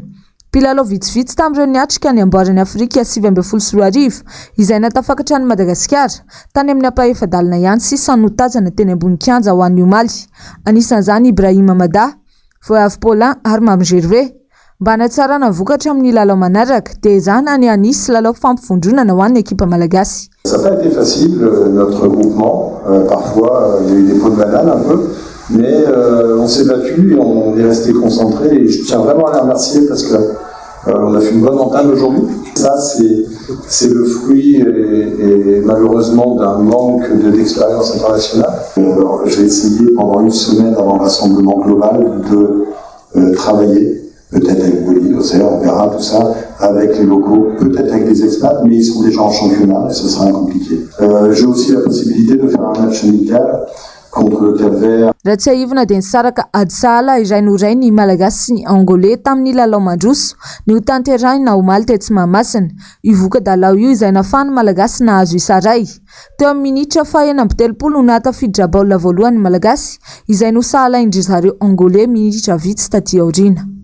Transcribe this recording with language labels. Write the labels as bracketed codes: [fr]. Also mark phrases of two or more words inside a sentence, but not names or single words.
[mg] Mpilalao vitsivitsy tamin'ireo niatrika ny amboarany Afrika 2024 izay natafakatra ny Madagasikara tany amin'ny ampahefadalina ihany sisa no tazana teny ambony kianja ho an'ny omaly. Anisan'izany Ibrahima Mada, Voave Paulin ary Mamy Gervais. Mba hanatsarana vokatra amin'ny lalao manaraka dia izany ny anisy lalao fampifondronana ho an'ny ekipa malagasy. [fr] Ça n'a pas été facile notre groupement, parfois il y a eu des pots de banane un peu, mais on s'est battu et on est resté concentré et je tiens vraiment à les remercier parce que on a fait une bonne entame aujourd'hui. Ça c'est le fruit et malheureusement d'un manque d'expérience internationale. Je vais essayer pendant une semaine avant le rassemblement global de travailler. Peut-être avec Bolivie, on verra tout ça avec les locaux, peut-être avec des expats, mais ils sont déjà en championnat et ce sera compliqué. J'ai aussi la possibilité de faire un match amical contre le Cap-Vert. [mg] Raha tsy haivina dia nisaraka ady sahala iray noray ny malagasy sy ny angolais tamin'ny lalao mandroso ny ho tanterahina omaly tetsy Mahamasina. Io voka-dalao io izay nafahany malagasy nahazo isaray. Teo amin'ny minitra faha 40 no nahatafiditra baolina voalohany malagasy izay no sahala indry zareo angolais minitra vitsy taty aoriana.